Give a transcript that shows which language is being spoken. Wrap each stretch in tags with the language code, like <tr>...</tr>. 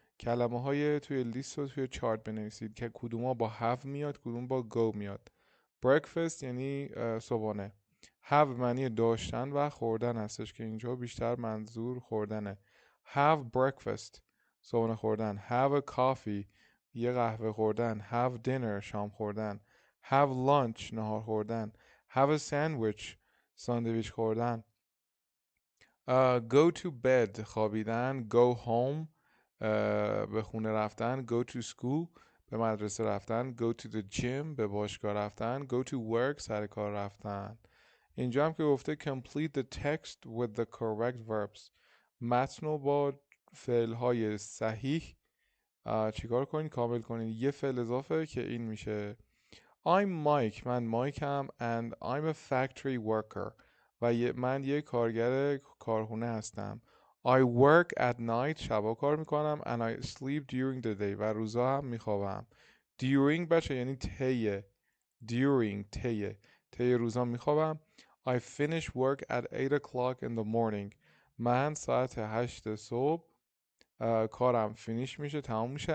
<fa>کلمه های توی لیست رو توی چارت بنویسید که کدوما با have میاد کدوم با go میاد. breakfast یعنی صبحانه. have معنی داشتن و خوردن هستش که اینجا بیشتر منظور خوردنه.</fa> <en>have breakfast</en> <fa>صبحانه خوردن.</fa> <en>have a coffee</en> <fa>یه قهوه خوردن.</fa> <en>have dinner</en> <fa>شام خوردن.</fa> <en>have lunch</en> <fa>نهار خوردن.</fa> <en>have a sandwich</en> <fa>ساندویچ خوردن.</fa> <en>go to bed</en> <fa>خوابیدن.</fa> <en>go home</en> <fa>به خونه رفتن.</fa> <en>go to school</en> <fa>به مدرسه رفتن.</fa> <en>go to the gym</en> <fa>به باشگاه رفتن.</fa> <en>go to work</en> <fa>سر کار رفتن. اینجا هم که گفته</fa> <en>complete the text with the correct verbs.</en> <fa>متن رو با فعل‌های صحیح چیکار کنید؟ کامل کنید. یه فعل اضافه که این میشه</fa> <en>I'm Mike.</en> <fa>من مایکم</fa> <en>and I'm a factory worker.</en> <fa>و من یه کارگر کارخونه هستم.</fa> <en>I work at night.</en> <fa>شبا کار میکنم</fa> <en>and I sleep during the day.</en> <fa>و روزا هم میخوابم. During بچه یعنی طی. During طی روزا میخوابم.</fa> <en>I finish work at 8 o'clock in the morning.</en> <fa>من ساعت 8 صبح کارم فینیش میشه، تمام میشه.</fa>